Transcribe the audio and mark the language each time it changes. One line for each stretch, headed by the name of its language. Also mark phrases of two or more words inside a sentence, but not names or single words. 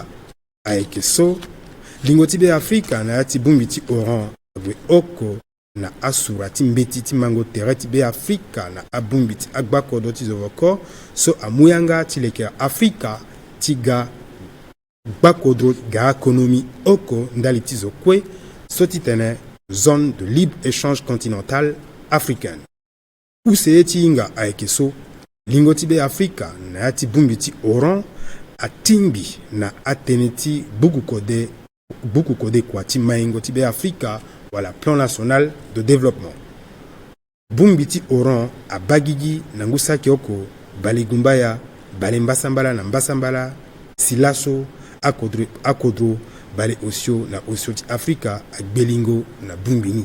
Sango: aeke so lingo ti be Afrika na yati bumbi ti oran abwe oko na asura ti mbeti ti mango tere ti be Afrika na abumbi ti agba kodo ti zovoko so amuyanga ti leke Afrika ti ga gbakodro ga ekonomi oko ndali ti zo kue so ti tene
French: zone de libre-échange continentale africaine.
Sango: Use ti inga aeke so, lingo ti be Afrika na yati bumbi ti oran atimbi na atene ti buku kode kwa ti maingo ti be Afrika wala
French: Plan National de Développement.
Sango: Bumbi ti oran abagigi na ngusaki oko bale gumbaya, bale mbasambala na mbasambala, silaso, akodro, bale osio na osio ti Afrika agbelingo na bumbini.